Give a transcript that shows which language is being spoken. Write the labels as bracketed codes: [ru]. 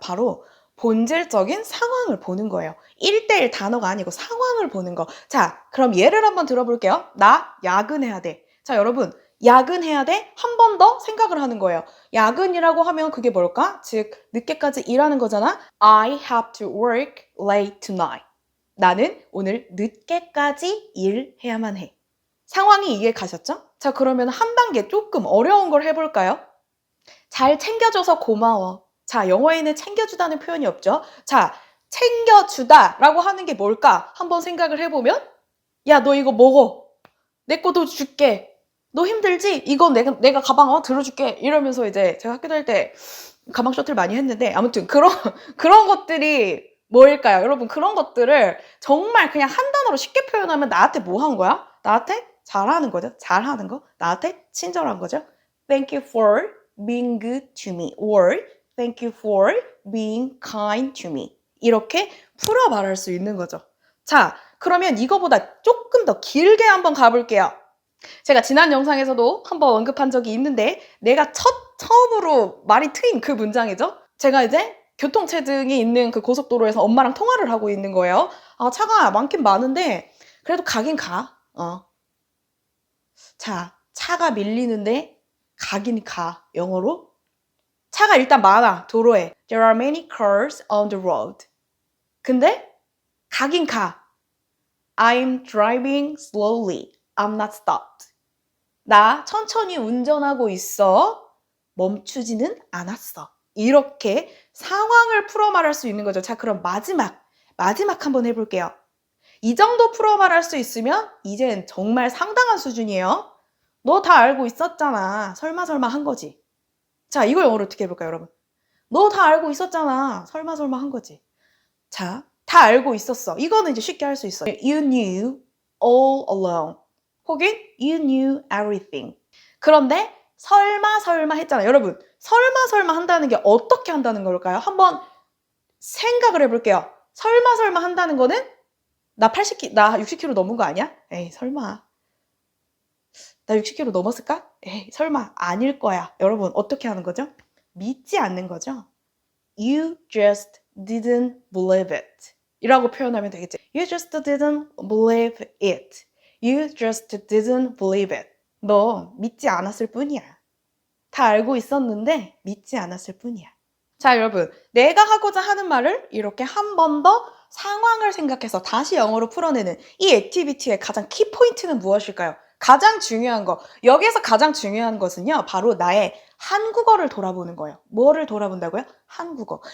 [ko] 바로 본질적인 상황을 보는 거예요. 1:1 단어가 아니고 상황을 보는 거. 자, 그럼 예를 한번 들어볼게요. 나 야근해야 돼. 자, 여러분, 야근해야 돼? 한 번 더 생각을 하는 거예요. 야근이라고 하면 그게 뭘까? 즉, 늦게까지 일하는 거잖아. [en] I have to work late tonight. [ko] 나는 오늘 늦게까지 일해야만 해. 상황이 이해 가셨죠? 자, 그러면 한 단계 조금 어려운 걸 해볼까요? 잘 챙겨줘서 고마워. 자, 영어에는 챙겨주다는 표현이 없죠? 자, 챙겨주다 라고 하는 게 뭘까? 한번 생각을 해보면, 야, 너 이거 먹어. 내 것도 줄게. 너 힘들지? 이거 내가 가방 들어줄게. 이러면서 이제 제가 학교 다닐 때 가방 셔틀 많이 했는데, 아무튼 그런 것들이 뭐일까요? 여러분, 그런 것들을 정말 그냥 한 단어로 쉽게 표현하면 나한테 뭐 한 거야? 나한테 잘하는 거죠? 잘하는 거? 나한테 친절한 거죠? [en] Thank you for being good to me. Or thank you for being kind to me. [ko] 이렇게 풀어 말할 수 있는 거죠. 자, 그러면 이거보다 조금 더 길게 한번 가볼게요. 제가 지난 영상에서도 한번 언급한 적이 있는데 내가 처음으로 말이 트인 그 문장이죠. 제가 이제 교통체증이 있는 그 고속도로에서 엄마랑 통화를 하고 있는 거예요. 아, 차가 많긴 많은데 그래도 가긴 가. 자, 차가 밀리는데 가긴 가. 영어로. 차가 일단 많아, 도로에. [en] There are many cars on the road. [ko] 근데 가긴 가. [en] I'm driving slowly. I'm not stopped. [ko] 나 천천히 운전하고 있어. 멈추지는 않았어. 이렇게 상황을 풀어 말할 수 있는 거죠. 자, 그럼 마지막 한번 해볼게요. 이 정도 풀어 말할 수 있으면 이젠 정말 상당한 수준이에요. 너 다 알고 있었잖아. 설마 한 거지. 자, 이걸 영어로 어떻게 해볼까요, 여러분? 너 다 알고 있었잖아. 설마 한 거지. 자, 다 알고 있었어. 이거는 이제 쉽게 할 수 있어요. [en] You knew all along. [ko] 혹은 [en] you knew everything. [ko] 그런데 설마 했잖아요. 여러분, 설마 한다는 게 어떻게 한다는 걸까요? 한번 생각을 해볼게요. 설마 한다는 거는 나 60kg 넘은 거 아니야? 에이, 설마. 나 60kg 넘었을까? 에이, 설마 아닐 거야. 여러분, 어떻게 하는 거죠? 믿지 않는 거죠. [en] You just didn't believe it. [ko] 이라고 표현하면 되겠죠. [en] You just didn't believe it. You just didn't believe it. [ko] 너 믿지 않았을 뿐이야. 다 알고 있었는데 믿지 않았을 뿐이야. 자, 여러분, 내가 하고자 하는 말을 이렇게 한 번 더 상황을 생각해서 다시 영어로 풀어내는 이 액티비티의 가장 키포인트는 무엇일까요? 가장 중요한 거. 여기에서 가장 중요한 것은요, 바로 나의 한국어를 돌아보는 거예요. 뭐를 돌아본다고요? 한국어.